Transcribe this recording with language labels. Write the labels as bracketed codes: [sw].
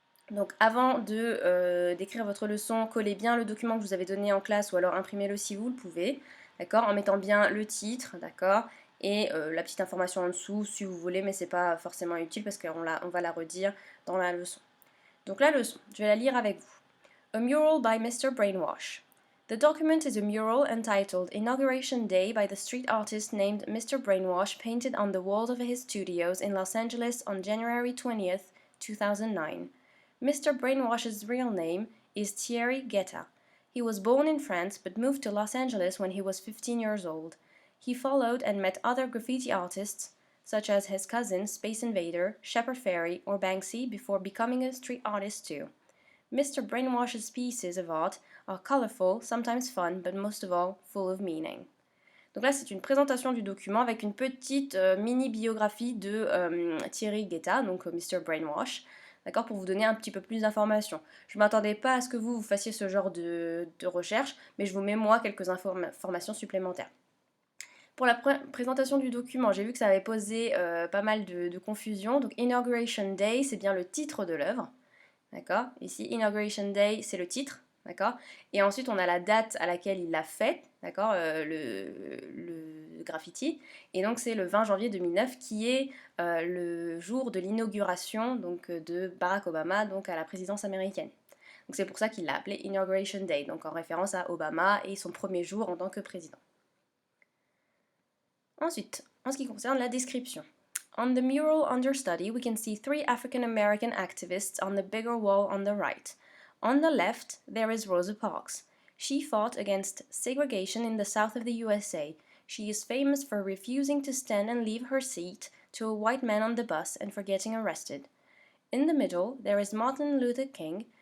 [fr] Donc avant d'écrire votre leçon, collez bien le document que je vous avez donné en classe ou alors imprimez-le si vous le pouvez, d'accord, en mettant bien le titre, d'accord, et la petite information en dessous si vous voulez, mais c'est pas forcément utile parce qu'on va la redire dans la leçon. Donc la leçon, je vais la lire avec vous. [en] A mural by Mr. Brainwash. The document is a mural entitled Inauguration Day by the street artist named Mr. Brainwash painted on the walls of his studios in Los Angeles on January 20th, 2009. Mr. Brainwash's real name is Thierry Guetta. He was born in France but moved to Los Angeles when he was 15 years old. He followed and met other graffiti artists, such as his cousins Space Invader, Shepard Fairey, or Banksy, before becoming a street artist too. Mr. Brainwash's pieces of art are colorful, sometimes fun, but most of all, full of meaning. [fr] Donc là, c'est une présentation du document avec une petite mini-biographie de Thierry Guetta, donc Mr. Brainwash, d'accord, pour vous donner un petit peu plus d'informations. Je ne m'attendais pas à ce que vous fassiez ce genre de recherche, mais je vous mets moi quelques informations supplémentaires. Pour la présentation du document, j'ai vu que ça avait posé pas mal de confusion. Donc Inauguration Day, c'est bien le titre de l'œuvre, d'accord. Ici, Inauguration Day, c'est le titre, d'accord. Et ensuite, on a la date à laquelle il l'a fait, d'accord, le graffiti. Et donc, c'est le 20 janvier 2009 qui est le jour de l'inauguration donc de Barack Obama donc à la présidence américaine. Donc c'est pour ça qu'il l'a appelé Inauguration Day, donc en référence à Obama et son premier jour en tant que président. Ensuite, en ce qui concerne la description. [en] On the mural under study, we can see 3 African American activists on the bigger wall on the right. On the left, there is Rosa Parks. She fought against segregation in the south of the USA. She is famous for refusing to stand and leave her seat to a white man on the bus and for getting arrested. In the middle, there is Martin Luther King,